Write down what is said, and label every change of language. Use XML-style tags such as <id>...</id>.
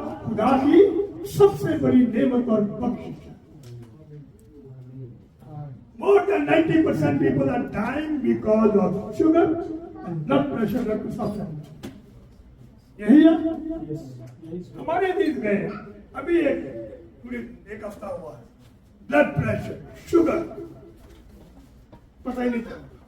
<hi>खुदा की सबसे बड़ी नेमत और बख्शिश है।</hi> <en>More than 90% people are dying because of sugar and blood pressure and suffering.</en> <hi>यही है हमारे देश में। अभी एक हफ्ता हुआ है, ब्लड प्रेशर, शुगर, पता ही नहीं चला।</hi>